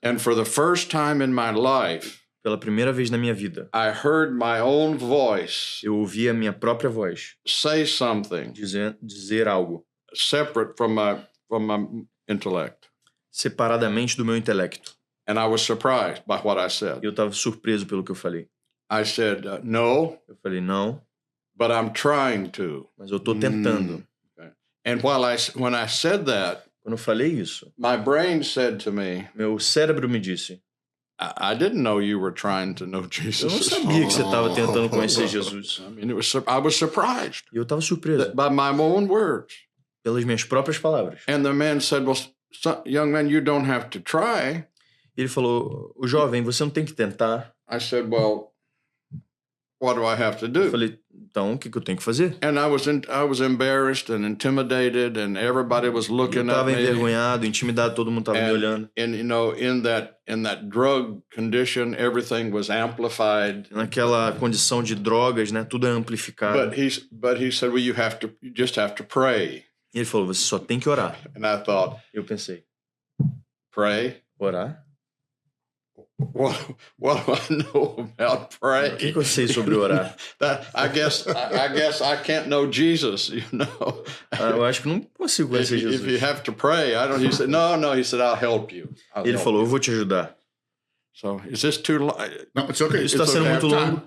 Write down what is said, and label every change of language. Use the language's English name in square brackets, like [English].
[English] And for the first time in my life, [Portuguese] pela primeira vez na minha vida, [English] I heard my own voice. [Portuguese] Eu ouvi a minha própria voz. [English] Say something. [Portuguese] Dizer algo. [English] Separate from my intellect. [Portuguese] Separadamente do meu intelecto. [English] And I was surprised by what I said. [Portuguese] Eu estava surpreso pelo que eu falei. [English] I said, no. [Portuguese] Eu falei, não. [English] But I'm trying to. [Portuguese] Mas eu estou tentando. [English] Okay. And when I said that, [Portuguese] quando eu falei isso, [English] my brain said to me, [Portuguese] meu cérebro me disse, [English] I didn't know you were trying to know Jesus. [Portuguese] Eu não sabia que você estava tentando conhecer Jesus. [English] I mean, I was surprised. [Portuguese] E eu estava surpreso. [English] By my own words. [Portuguese] Pelas minhas próprias palavras. [English] And the man said, well, young man, you don't have to try. [Portuguese] Ele falou, o jovem, você não tem que tentar. [English] I said, well, what do I have to do? [Portuguese] Eu falei, então, o que eu tenho que fazer? [English] And I was embarrassed and intimidated, and everybody was looking at me. [Portuguese] Eu estava envergonhado, intimidado, todo mundo estava me olhando. [English] And you know, in that drug condition, everything was amplified. [Portuguese] Naquela condição de drogas, né, tudo é amplificado. [English] But he said, well, you just have to pray. [Portuguese] E ele falou, você só tem que orar. [English] And I thought, [Portuguese] eu pensei, [English] pray? [Portuguese] Orar? [English] What do I know about praying? [Portuguese] O que eu sei sobre orar? [English] I guess I can't know Jesus, you know. [Portuguese] Eu acho que não consigo conhecer Jesus. [English] If you have to pray, he said, no, he said, I'll help you. [Portuguese] Ele falou, eu vou te ajudar. [English] So, is this too long? No, it's okay. [Portuguese] Isso está sendo muito longo.